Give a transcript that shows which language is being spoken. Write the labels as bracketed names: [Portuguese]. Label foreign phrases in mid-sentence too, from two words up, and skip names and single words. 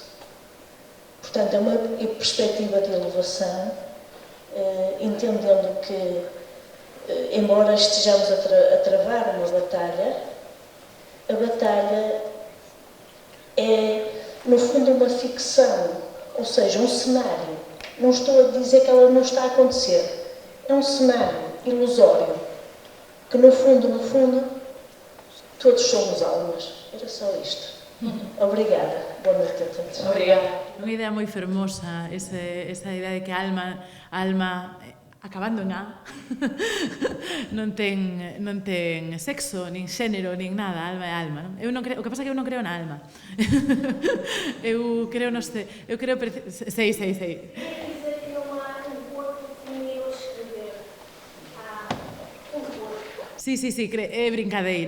[Portuguese] Portanto, é uma perspectiva de elevação, entendendo que, embora estejamos a travar uma batalha, a batalha é, no fundo, uma ficção, ou seja, um cenário. Não estou a dizer que ela não está a acontecer. É um cenário ilusório, que no fundo, todos somos almas. Era só isto. Obrigada. Boa noite a todos. Obrigada. [Galician] Unha idea moi fermosa, esa idea de que a alma acabando en A, non ten sexo, nin xénero, nin nada, alma é alma, non? O que pasa é que eu non creo na alma. Eu creo sei. Sí, é brincadeira.